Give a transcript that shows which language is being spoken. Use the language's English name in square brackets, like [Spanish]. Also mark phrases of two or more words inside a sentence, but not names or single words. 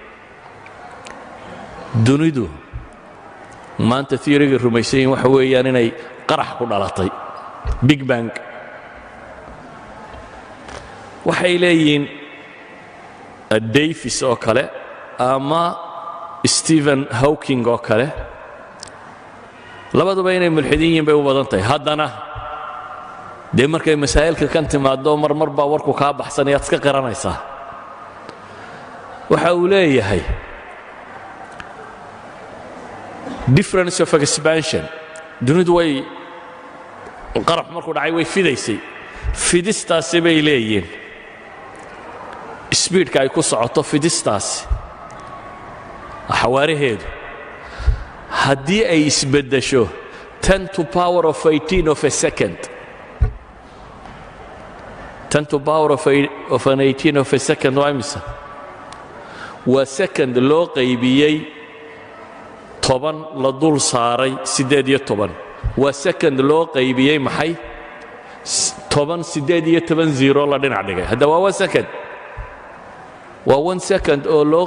[Somali] dunidu maanta theoryga rumaysan yihiin waxa weeyaan inay qarax ku dhalatay [English] big bang [Somali] waxay leeyihiin davis oo kale ama stephen hawking oo kale labaduba inay mulxidiin yihiin bay u badan tahay haddana dee markay masaa'ilka kan timaaddo marmar baa warku kaa baxsan ayaad iska qiranaysaa waxa uu leeyahay [English] difference of expansion [Somali] dunidu way qarax markuu dhacay way fidaysay fidistaasi bay leeyihiin speedka ay ku socoto fidistaasi xawaaraheedu haddii ay isbeddesho [English] 10 to power of 18 of a second 10 to power of an 18 of a second [Somali] waa imisa waa second loo qaybiyey 10 la dul saaray 18 waa second loo qaybiyey maxay 10 18 0 la dhinac dhigay hadda waa 1 second waa 1 second oo loo